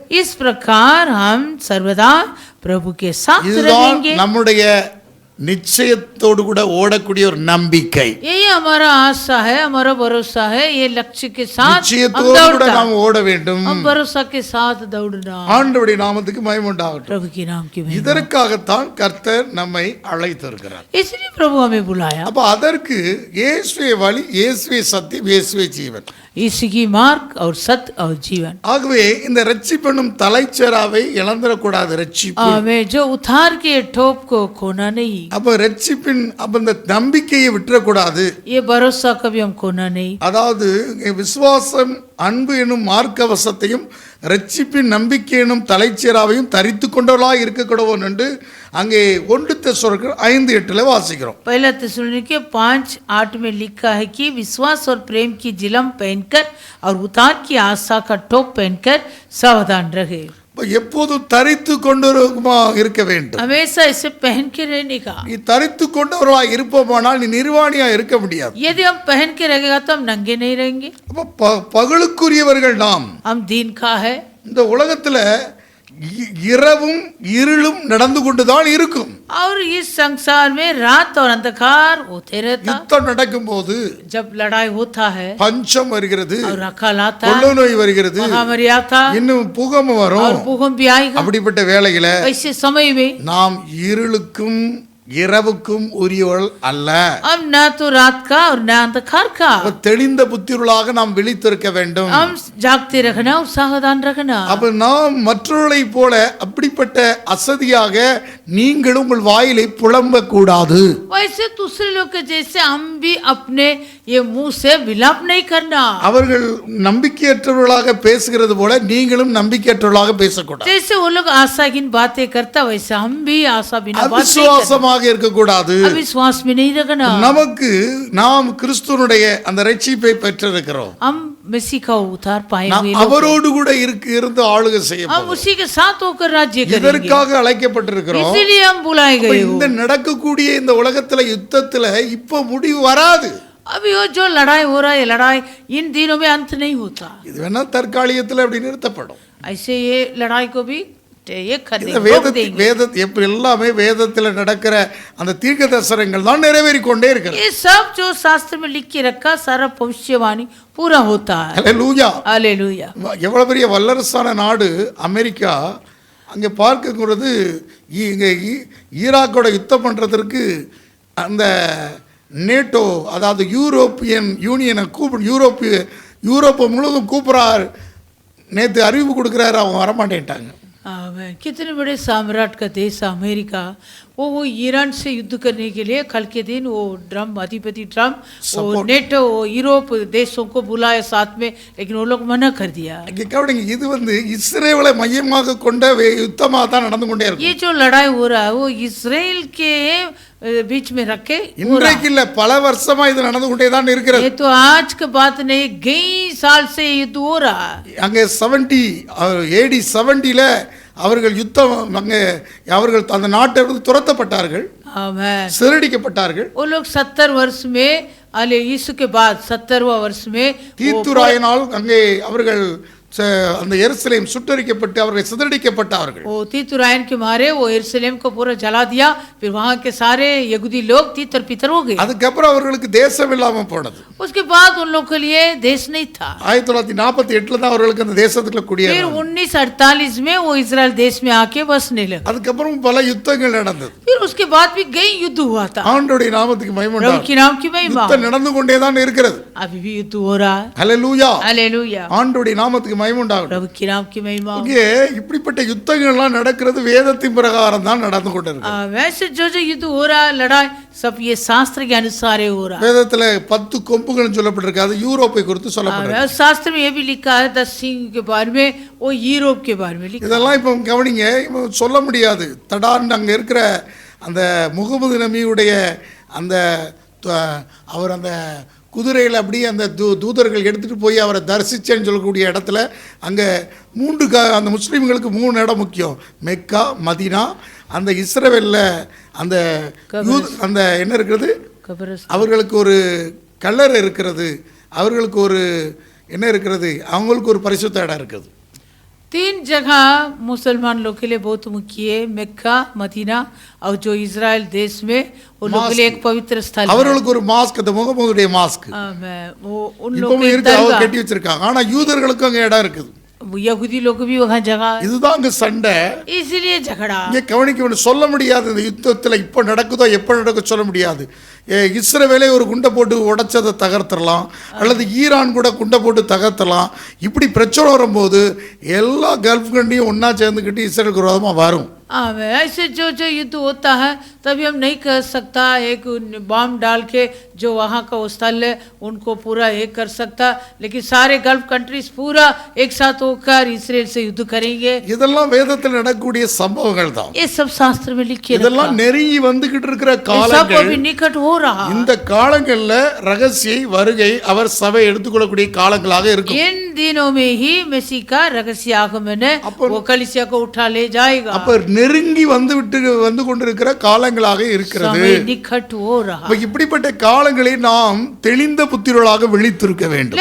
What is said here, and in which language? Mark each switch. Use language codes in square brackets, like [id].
[hi] इस प्रकार हम सर्वदा प्रभु के साथ रहेंगे. [ta] நம்முடைய நிச்சயத்தோடு கூட ஓடக்கூடிய ஒரு நம்பிக்கை. [hi] यही हमारा आशा है, हमारा भरोसा है, ये लक्ष्य के साथ हम [ta] நிச்சயத்தோடு கூட நாம் ஓட வேண்டும். [hi] हम भरोसा के साथ दौड़ना. [ta] ஆண்டவருடைய நாமத்துக்கு மகிமை உண்டாகட்டும். [hi] प्रभु के नाम की महिमा. [ta] இதற்காகத்தான் கர்த்தர் நம்மை அழைத்திருக்கிறார். [hi] इसलिए प्रभु हमें बुलाया. [ta] அப்ப அதற்கு இயேசுவே வழி, இயேசுவே சத்தியம், இயேசுவே ஜீவன். [hi] यीशु की मार्ग और सत्य और जीवन. [ta] ஆகவே இந்த ரட்சிப்பெனும் தலைச்சேராவை இழந்துடக்கூடாது. ரட்சிப்பு [hi] हमें जो उद्धार के ठोप को खोना नहीं. [ta] அப்ப ரட்சிப்பின் அப்ப இந்த நம்பிக்கையை விட்டுறக்கூடாது. [hi] ये भरोसा कभी हम खोना नहीं. [ta] அதாவது விசுவாசம், அன்பு எனும் மார்க்கவசத்தையும் ரட்சிப்பின் நம்பிக்கை எனும் தலைச்சேராவையும் தரித்து கொண்டவர்களாக இருக்கக்கூடவோம் என்று அங்கே 1 தெசலோனிக்கர் 5:8 வாசிக்கிறோம். [hi] पहला थिस्सलुनीके 5:8 में लिखा है कि विश्वास और प्रेम की जिलम पहनकर और उद्धार की आशा का टोप पहनकर सावधान रहे. [ta] எப்போதும் தரித்து கொண்டு இருக்க வேண்டும். [hi] हमेशा इसे पहन के रहने का. [ta] நீ தரித்து கொண்டவர்களாக இருப்போமானால் நீ நிர்வாணியா இருக்க முடியாது. [hi] यदि हम पहन के रहेगा तो हम नंगे नहीं रहेंगे. [ta] அப்ப பகலுக்குரியவர்கள் நாம். [hi] हम दिन का है. [ta] இந்த உலகத்துல இரவும் இருளும் நடந்து கொண்டுதான் இருக்கும். [hi] और इस संसार में रात और अंधकार होते रहता. [ta] யுத்தம் நடக்கும்போது, [hi] जब लड़ाई होता है, [ta] பஞ்சம் வருகிறது, [hi] और अकाल आता, [ta] கொள்ளை நோய் வருகிறது, [hi] महामारी आता, [ta] இன்னும் பூகம்பம் வரும். [hi] और भूकंप भी आएगा. [ta] அப்படிப்பட்ட வேளையில [hi] ऐसे समय में [ta] நாம் இருளுக்கும் இரவுக்கும் உரியவள் அல்ல. [hi] हम न तो रात का और न अंधकार का. [ta] தெளிந்த புத்தியுள்ளாக நாம் விழித்திருக்க வேண்டும். [hi] हम जागते रखना और सावधान रखना. [ta] அப்ப நாம் மற்றவர்களை போல அப்படிப்பட்ட அசதியாக நீங்களும் உங்கள் வாயிலை புலம்ப கூடாது. [hi] वैसे दूसरे लोग के जैसे हम भी अपने ये मुंह से विलाप नहीं करना. [ta] அவர்கள் நம்பிக்கையற்றவர்களாக பேசுகிறது போல நீங்களும் நம்பிக்கையற்றவர்களாக பேசக்கூடாது. [hi] जैसे वो लोग आशाहीन बातें करता वैसे हम भी आशा बिना बात नहीं [ta] அவிசுவாசமாக இருக்கக்கூடாது. [hi] अविश्वास में नहीं रखना. [ta] நமக்கு நாம் கிறிஸ்துவனுடைய அந்த ரட்சிப்பை பெற்றிருக்கிறோம். [hi] हम मसीह का उद्धार पाए हुए लोग [ta] அவரோடு கூட இருந்து ஆளுகை செய்ய [hi] हम उसी के साथ होकर राज्य करेंगे. [ta] இதற்காக அழைக்கப்பட்டிருக்கிறோம். [hi] इसीलिए हम बुलाए गए. [ta] இந்த நடக்கக்கூடிய இந்த உலகத்துல யுத்தத்துல இப்ப முடிவு வராது. [hi] अभी वो जो लड़ाई हो रहा है, लड़ाई इन दिनों में अंत नहीं होता. [ta] இது வேணா தற்காலிகத்துல அப்படி நிறுத்தப்படும். [hi] ऐसे ये लड़ाई को भी [ta] எல்லாமே வேதத்தில் நடக்கிற அந்த தீர்க்க தரிசனங்கள் தான் நிறைவேறி கொண்டே இருக்கிறது. [hi] ये सब जो शास्त्र में लिख के रखा सारा भविष्यवाणी पूरा होता है. [ta] ஹல்லேலூயா, ஹல்லேலூயா. எவ்வளவு பெரிய வல்லரசான நாடு அமெரிக்கா. அங்கே பார்க்குறது இங்கே ஈராக்கோட யுத்தம் பண்ணுறதுக்கு அந்த நேட்டோ, அதாவது யூரோப்பியன் யூனியனை யூரோப்பை முழுவதும் கூப்பிட்றார். நேற்று அறிவிப்பு கொடுக்குறாரு, அவங்க வரமாட்டேன்ட்டாங்க. [hi] कितने बड़े सम्राट का देश अमेरिका, वो ईरान से युद्ध करने के लिए कल के दिन वो अधिपति ट्रम्प वो नेटो यूरोप देशों को बुलाया साथ में, लेकिन वो लोग मना कर दिया. [ta] இது இஸ்ரேலை மையமாக கொண்ட யுத்தமாக தான் நடந்து கொண்டே இருக்கு. [hi] ये जो लड़ाई हो रहा है वो इस्राएल के बीच में रखे [ta] இன்றைக்கு இல்ல, பல வருஷமா இது நடந்து கொண்டே தான் இருக்கிறது. [hi] ये तो आज की बात नहीं, कई साल से युद्ध हो रहा है. [ta] அங்கே 70 AD 70ல அவர்கள் யுத்தம், அங்கே அவர்கள் அந்த நாட்டை விட்டு துரத்தப்பட்டார்கள், சிதறடிக்கப்பட்டார்கள். [hi] वो लोग 70 वर्ष में अले यीशु के बाद 70वां वर्ष में [ta] தீத்துராயினால் அங்கே அவர்கள் அந்த எருசலேம் சுட்டரிக்கப்பட்டு அவர்கள் சிதறடிக்கப்பட்டார்கள். [hi] वो तीतुरायन के मारे वो यरूशलेम को पूरा जला दिया. फिर वहां के सारे यहूदी लोग तीतर पीतर हो गए. [ta] அதுக்கப்புறம் அவர்களுக்கு தேசம் இல்லாம போனது. [hi] उसके बाद उन लोगों के लिए देश नहीं था. [ta] 1948ல தான் அவர்களுக்கு அந்த தேசத்துக்குள்ள குடியேறினாங்க. [hi] फिर 1948 में वो इजराइल देश में आके बसने लगे. [ta] அதுக்கப்புறம் பல யுத்தங்கள் நடந்தது. [hi] फिर उसके बाद भी कई युद्ध हुआ था. [ta] ஆண்டவருடைய நாமத்துக்கு மகிமை உண்டாகட்டும். [hi] प्रभु के नाम की महिमा. [ta] யுத்தம் நடந்து கொண்டே தான் இருக்கிறது. [hi] अभी भी युद्ध हो रहा है. [ta] ஹல்லேலூயா, ஹல்லேலூயா. ஆண்டவருடைய நாமத்துக்கு மகிமை உண்டாகட்டும். [hi] प्रभु के नाम की महिमा. [ta] இங்கே இப்படிப்பட்ட யுத்தங்கள் எல்லாம் நடக்கிறது வேதத்தின் பிரகாரம் தான் நடந்து கொண்டிருக்கு. [hi] वैसे जो जो युद्ध हो रहा है, लड़ाई सब ये शास्त्र के अनुसार हो रहा है. [ta] வேதத்துல 10 கொம்புகள் சொல்லப்பட்டிருக்கு. அது யூரோப்பை குறித்து சொல்லப்பட்டிருக்கு. [hi] शास्त्र में ये भी लिखा है 10 सिंह के बारे में, वो यूरोप के बारे में लिखा. [ta] இதெல்லாம் இப்போ கவனிங்க, இப்போ சொல்ல முடியாது. தடான் அங்க இருக்கிற அந்த முகமது நபியுடைய அந்த அவர் அந்த குதிரையில் அப்படியே அந்த தூதர்கள் எடுத்துகிட்டு போய் அவரை தரிசிச்சேன்னு சொல்லக்கூடிய இடத்துல அங்கே அந்த முஸ்லீம்களுக்கு 3 இடம் முக்கியம். மெக்கா, மதீனா, அந்த இஸ்ரவேலில் அந்த அந்த என்ன இருக்கிறது, அவர்களுக்கு ஒரு கல்லறை இருக்கிறது, அவர்களுக்கு ஒரு என்ன இருக்கிறது, அவங்களுக்கு ஒரு பரிசுத்த இடம் இருக்குது. [hi] तीन जगह मुसलमान लोग के लिए बहुत मुख्य है, मक्का, मदीना और जो इजराइल देश में उन लोगों के लिए एक पवित्र स्थल है। [ta] அவர்களுக்கு ஒரு மாஸ்க், அந்த முகமதுடைய மாஸ்க் [hi] वो उन लोग [ta] இப்பவும் [hi] के [ta] இருக்கு, அவங்க [hi] दरगाह, [ta] கட்டி வச்சிருக்காங்க. ஆனா யூதர்களுக்கு அங்க இடம் இருக்குது. [hi] यहूदी लोग भी वहाँ जगह है, [ta] இதுதான் அங்க சண்டை. [hi] इसलिए झगड़ा। [ta] இங்க கவனிக்க வேண்டும், சொல்ல முடியாது இந்த யுத்தத்தில் இப்போ நடக்குதோ எப்போ நடக்க சொல்ல முடியாது. இஸ்ரவேலே ஒரு குண்டை போட்டு உடைச்சதை தகர்த்தரலாம், அல்லது ஈரான் கூட குண்டை போட்டு தகர்த்தலாம். இப்படி பிரச்சனை வரும்போது எல்லா கல்ஃப் கண்ட்ரியும் ஒன்றா சேர்ந்துக்கிட்டு இஸ்ரேலுக்கு விரோதமாக வரும். [hi] ऐसे जो जो युद्ध होता है तभी हम नहीं कह सकता एक बम डाल के जो वहाँ का स्थल है उनको पूरा एक कर सकता, लेकिन सारे गल्फ कंट्रीज पूरा एक साथ होकर इसराइल से युद्ध करेंगे। [ta] இதெல்லாம் வேதத்தில் நடக்கக்கூடிய சம்பவங்கள் தான். [hi] ये सब शास्त्र में लिखे [ta] இதெல்லாம் நெருங்கி வந்துகிட்டு இருக்கிற [hi] सब [ta] காலங்கள். [hi] अभी निकट हो रहा। [ta] இந்த காலங்கள்ல ரகசிய வருகை அவர் சபை எடுத்துக்கொள்ளக்கூடிய காலங்களாக இருக்கும். [hi] इन दिनों में ही मसीह का रहस्य आगमन है, वो कलीसिया को उठा ले जाएगा। [ta] அப்ப நெருங்கி வந்து கொண்டிருக்கிற காலங்களாக இருக்கிறது. [hi] समय निकट हो रहा। [ta] அப்ப இப்படிப்பட்ட காலங்களை நாம் தெளிந்த புத்திரர்களாக விழித்திருக்க வேண்டும்.